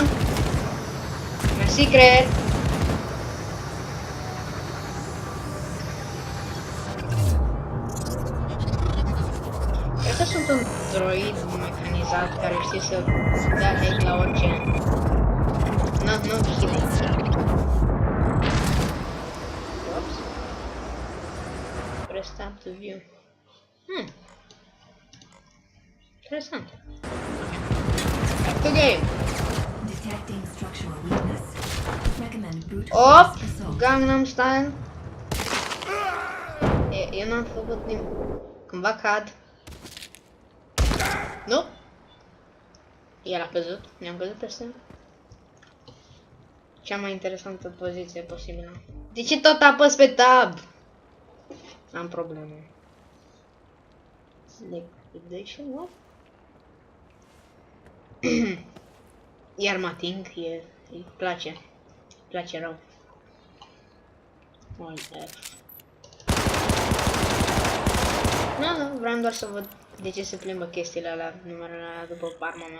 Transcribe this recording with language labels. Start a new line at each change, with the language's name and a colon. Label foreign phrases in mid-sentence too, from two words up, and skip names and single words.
Romanian: Mersi, creier. Cred că sunt un droid mecanizat care știe să dea hate la orice. Nu
English: hide. Oops. Press tab to view. Interesant. Back to game. Detecting structural weakness. Recommend brute Op! force assault. Gangnam Style.
Romanian: Eu n-am făcut nimic. Cândva cad. Nu? El a căzut. Ne-am căzut peste el. Cea mai interesantă poziție posibilă. De ce tot apăs pe tab? Am probleme.
English: Liquidation, what?
Romanian: Iar mă ating, îi place. Îi place rău. Alt F. Nu, vreau doar să văd de ce se plimbă chestiile alea, numerele alea după arma mea.